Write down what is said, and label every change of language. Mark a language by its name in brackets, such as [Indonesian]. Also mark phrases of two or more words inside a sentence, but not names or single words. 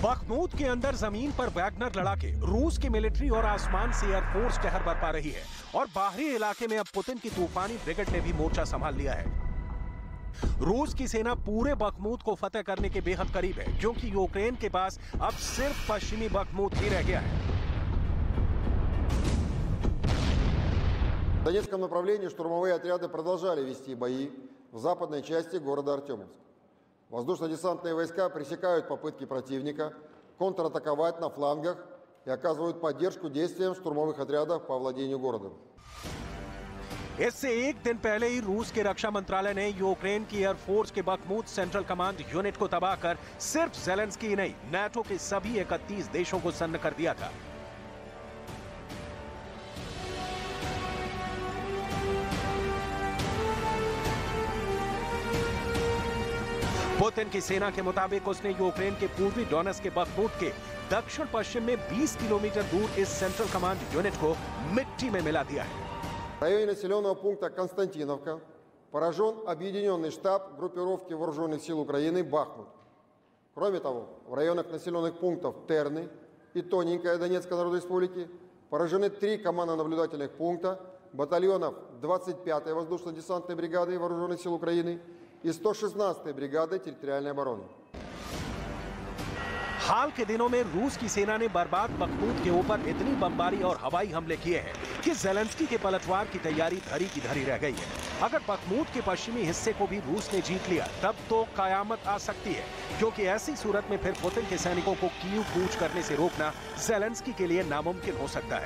[Hindi] बखमूत के अंदर जमीन पर वैगनर लड़ाके, रूस की मिलिट्री और आसमान से एयरफोर्स कहर बरपा रही है और बाहरी इलाके में अब पुतिन की तूफानी ब्रिगेड ने भी मोर्चा संभाल लिया है। रूस की सेना पूरे बखमूत को फतेह करने के बेहद करीब है, क्योंकि यूक्रेन के पास अब सिर्फ पश्चिमी बखमूत ही रह गया है। [Russian] В Донецком направлении штурмовые отряды продолжали вести бои в западной части города Артемовск. Воздушно-десантные войска пресекают попытки противника контратаковать на флангах и оказывают поддержку действиям штурмовых отрядов по овладению городом. [Hindi] इससे एक दिन पहले ही रूस के रक्षा मंत्रालय ने यूक्रेन की एयरफोर्स के बखमूत [English] central command unit [Hindi] को तबाह कर सिर्फ ज़ेलेंस्की नहीं, नाटो के सभी 31 देशों को सन्न कर दिया था। पुतिन की सेना के मुताबिक उसने यूक्रेन के पूर्वी डोनेट्स्क के बखमूत के दक्षिण पश्चिम में 20 किलोमीटर दूर इस [English] central command unit [Hindi] को मिट्टी में मिला दिया है। [Russian] В районе населенного пункта Константиновка поражен объединенный штаб группировки вооруженных сил Украины «Бахмут». Кроме того, в районах населенных пунктов Терны и Тоненькая Донецкой Народной Республики поражены 3 командно-наблюдательных пункта батальонов 25-й воздушно-десантной бригады вооруженных сил Украины и 116-й бригады территориальной обороны। [Hindi] हाल के दिनों में रूस की सेना ने बर्बाद बखमूत के ऊपर इतनी बमबारी और हवाई हमले किए हैं कि ज़ेलेंस्की के पलटवार की तैयारी धरी की धरी रह गई है। अगर बखमूत के पश्चिमी हिस्से को भी रूस ने जीत लिया, तब तो कयामत आ सकती है, क्योंकि ऐसी सूरत में फिर पुतिन के सैनिकों को कीव कूच करने से रोकना ज़ेलेंस्की के लिए नामुमकिन हो सकता है।